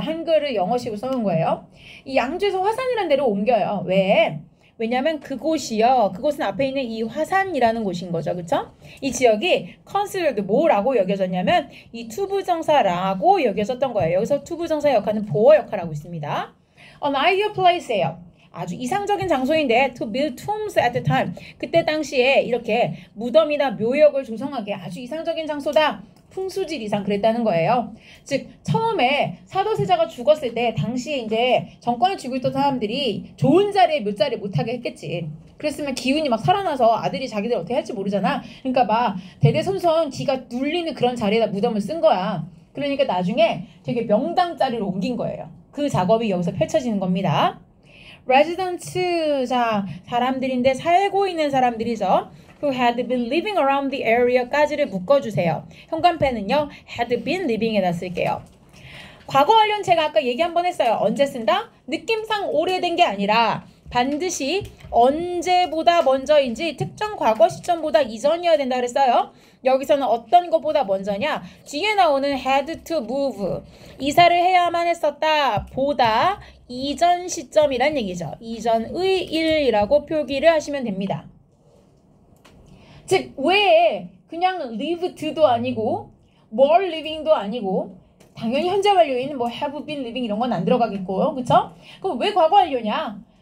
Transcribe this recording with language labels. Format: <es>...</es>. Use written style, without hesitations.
<ko>한글을 영어식으로 써놓은 거예요. 이 양주에서 화산이라는 데로 옮겨요. 왜? 왜냐면 그곳이요. 그곳은 앞에 있는 이 화산이라는 곳인 거죠. 그쵸? 이 지역이 considered 뭐라고 여겨졌냐면 이 투부정사라고 여겨졌던 거예요. 여기서 투부정사 역할은 보어 역할을 하고 있습니다.</ko> <en>An ideal place예요.</en> <ko>아주 이상적인 장소인데</ko> <en>to build tombs at the time.</en> <ko>그때 당시에 이렇게 무덤이나 묘역을 조성하기에 아주 이상적인 장소다. 풍수질 이상 그랬다는 거예요. 즉 처음에 사도세자가 죽었을 때 당시에 이제 정권을 쥐고 있던 사람들이 좋은 자리에 묘자를 못하게 했겠지. 그랬으면 기운이 막 살아나서 아들이 자기들 어떻게 할지 모르잖아. 그러니까 막 대대손손 기가 눌리는 그런 자리에다 무덤을 쓴 거야. 그러니까 나중에 되게 명당 자리로 옮긴 거예요. 그 작업이 여기서 펼쳐지는 겁니다. residents, 자 사람들인데 살고 있는 사람들이죠.</ko> <en>who had been living around the area까지를</en> <ko>묶어주세요. 현관패는요,</ko> <en>had been living</en> <ko>에다 쓸게요. 과거 완료는 제가 아까 얘기 한번 했어요. 언제 쓴다? 느낌상 오래된 게 아니라 반드시 언제보다 먼저인지 특정 과거 시점보다 이전이어야 된다 그랬어요. 여기서는 어떤 것보다 먼저냐? 뒤에 나오는</ko> <en>had to move.</en> <ko>이사를 해야만 했었다. 보다 이전 시점이란 얘기죠. 이전의 일이라고 표기를 하시면 됩니다. 즉, 왜 그냥 lived도 아니고 were living도 아니고 당연히 현재 완료인 뭐</ko> <en>have been living</en> <ko>이런 건 안 들어가겠고 그쵸? 그럼 왜 과거 완료냐?</ko>